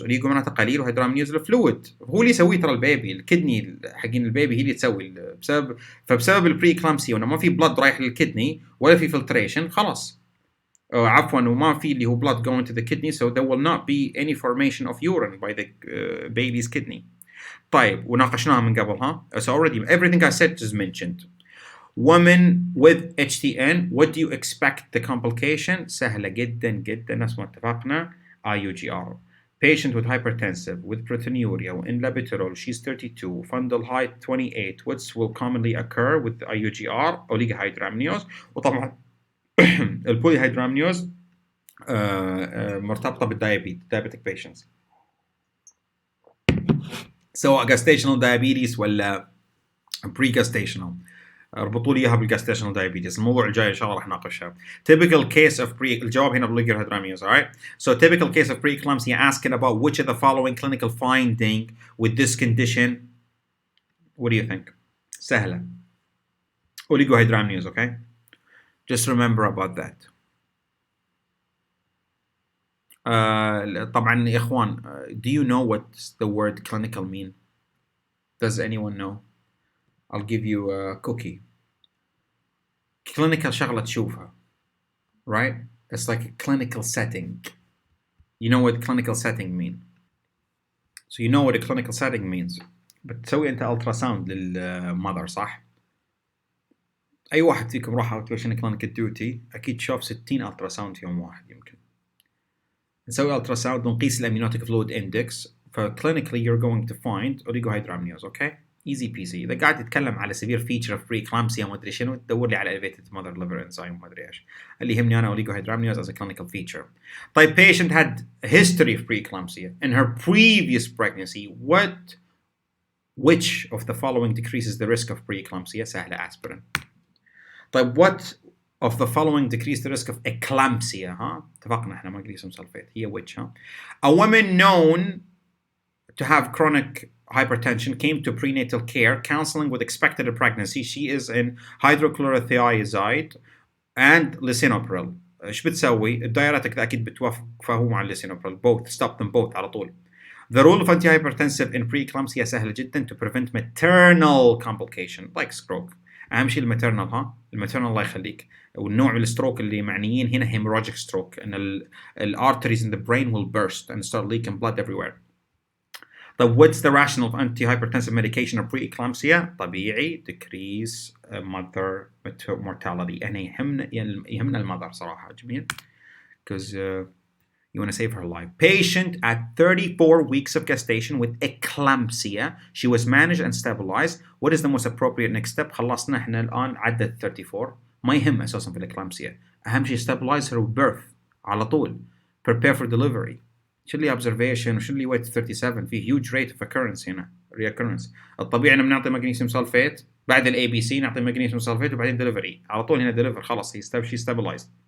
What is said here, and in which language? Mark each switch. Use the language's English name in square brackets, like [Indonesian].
[Arabic] اوليجو معناته قليل، وهيدرامنيوز الفلويد، هو اللي يسويه ترى البيبي، الكدني حقين البيبي هي اللي تسوي فبسبب البري كلامسي وانه ما في بلد رايح للكدني ولا في فلتريشن، خلاص عفوا وما في اللي هو [English] blood going to the kidney, so there will not be any formation of urine by the baby's kidney. [Arabic] طيب وناقشناها من قبل ها. [English] So already everything I said is mentioned. Women with HTN, what do you expect the complication? [Arabic] سهلة جدا جدا نفس ما اتفقنا. [English] IUGR. Patient with hypertensive, with proteinuria, in labetalol, she's 32, fundal height 28. What will commonly occur with IUGR? Oligohydramnios. [Arabic] وطبعا البوليهيدرامنيوز مرتبطة [English] diabetic patients. [Arabic] سواء [English] gestational diabetes [Arabic] ولا [English] pre-gestational. [Arabic] اربطوا لي اياها بالجاستيشنال دايابيتس، الموضوع الجاي ان شاء الله راح ناقشها. [English] Typical case of [Arabic] الجواب هنا [English] بالoligohydramnios. Alright, so typical case of preeclampsia asking about which of the following clinical finding with this condition. What do you think? [Arabic] سهلة. [English] Oligohydramnios. Okay, just remember about that. [Arabic] طبعا يا اخوان, [English] do you know what the word clinical mean? Does anyone know? I'll give you a cookie. Clinical [Arabic] شغلة تشوفها, [English] right? It's like a clinical setting. You know what clinical setting mean? So you know what a clinical setting means. [Arabic] بتسوي انت ultrasound للمother صح؟ اي واحد فيكم راح [English] outpatient clinic duty [Arabic] اكيد شاف 60 ultrasound في يوم واحد يمكن. نسوي ultrasound ونقيس الاميونوتيك فلويد اندكس، فclinically [English] you're going to find oligohydramnios. okay? easy peasy. [Arabic] اذا قاعد تتكلم على [English] severe feature of preeclampsia [Arabic] ما ادري شنو تدور لي على [English] elevated mother liver enzyme [Arabic] ما ادري ايش. اللي يهمني انا [English] oligohydramnios as a clinical feature. [Arabic] طيب [English] patient had a history of preeclampsia in her previous pregnancy. Which of the following decreases the risk of preeclampsia? [Arabic] سهلة, [English] aspirin. [Arabic] طيب [English] what of the following decrease the risk of eclampsia? [Arabic] ها اتفقنا احنا magnesium sulfate هي which ها. [English] A woman known to have chronic hypertension came to prenatal care counseling with expected pregnancy. She is in hydrochlorothiazide and lisinopril. [Arabic] ايش بتسوي؟ الدايرتك ذا اكيد بتوافقه مع الليسينوبريل. [English] both stop them both [Arabic] على طول. [English] The role of antihypertensive in preeclampsia [Arabic] سهلة جدا [English] to prevent maternal complication like stroke. [Arabic] اهم شيء الماترنال ها، الماترنال الله يخليك. والنوع من الستروك اللي معنيين هنا [English] hemorrhagic stroke، ان arteries in the brain will burst and start leaking blood everywhere. [Arabic] طيب [English] what's the rationale of antihypertensive medication of preeclampsia؟ [Arabic] طبيعي [English] decrease mother mortality. [Arabic] أنا يهمنا المother صراحة جميل [English] because you want to save her life. Patient at 34 weeks of gestation with eclampsia. She was managed and stabilized. What is the most appropriate next step? [Arabic] خلصنا احنا الآن عدد 34. ما يهم أساسا في الإكلامسيا. أهم شيء [English] stabilize her birth [Arabic] على طول. [English] Prepare for delivery. [Arabic] شو اللي observation وشو اللي weight 37 في huge rate of occurrence هنا reoccurrence. الطبيعي إنه بنعطي magnesium sulfate بعد ال ABC نعطي magnesium sulfate وبعدين delivery على طول هنا deliver خلاص [English] she stabilized.